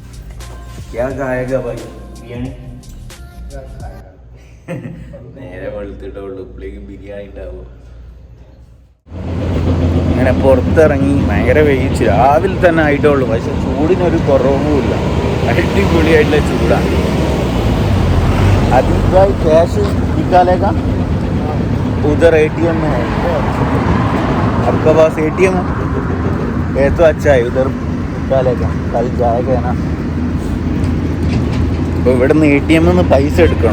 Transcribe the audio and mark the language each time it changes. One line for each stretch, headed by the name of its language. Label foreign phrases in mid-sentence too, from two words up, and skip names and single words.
Malayalam: നേരെ വെളുത്തിട്ടുള്ളൂ, ഇപ്പോഴേക്ക് ബിരിയാണി ഉണ്ടാവും. അങ്ങനെ പുറത്തിറങ്ങി ഭയങ്കര വെയിച്ച് രാവിലെ തന്നെ ആയിട്ടുള്ളൂ. പക്ഷെ ചൂടിനൊരു കുറവുമില്ല, അടിപൊളിയായിട്ടുള്ള ചൂടാണ്. അതിനായി ക്യാഷ്
Hindi: निकालेगा उधर ATM में है. आपका पास ATM है तो अच्छा है, उधर निकालेगा, कल जाएगा ना.
Malayalam: അപ്പോൾ ഇവിടെ നിന്ന് ATM നിന്ന് പൈസ എടുക്കണം.